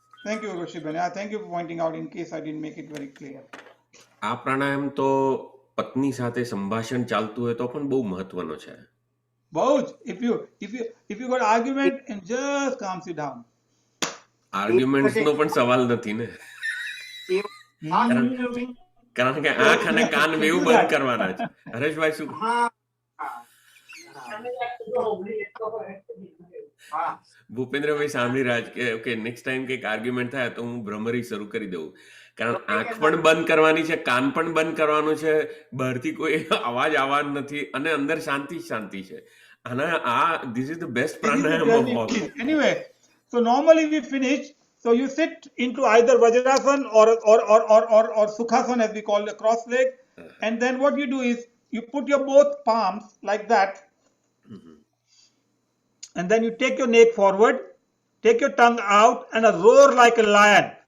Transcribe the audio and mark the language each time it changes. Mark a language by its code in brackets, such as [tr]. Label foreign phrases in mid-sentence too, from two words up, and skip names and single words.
[en] Thank you, Urvashi. Thank you for pointing out in case I didn't make it very clear. [gu] આ પ્રાણાયામ તો પત્ની સાથે સંભાષણ ચાલતું હોય તો પણ બહુ મહત્વનો છે. [en] Bahut, if you got argument and just calms you down. [gu] આર્ગ્યુમેન્ટ્સ નો પણ સવાલ નથી ને, કારણ કે આંખ અને કાન બેઉ બંધ કરવાના છે. હરેશભાઈ શું? ભૂપેન્દ્રભાઈ સાંભળી રહ્યા છે કે ઓકે નેક્સ્ટ ટાઈમ કંઈક આર્ગ્યુમેન્ટ થાય તો હું ભ્રમરી શરૂ કરી દઉં, કારણ આંખ પણ બંધ કરવાની છે, કાન પણ બંધ કરવાનું છે, બહારથી કોઈ અવાજ આવવાનો નથી અને અંદર શાંતિ શાંતિ છે. અને આ [en] this is the best pranayama of all. Anyway, so normally we finish. So you sit into either Vajrasan or Sukhasana, as we call the cross leg, and then what you do is you put your both palms like that, and then you take your neck forward, take your tongue out, and roar like a lion.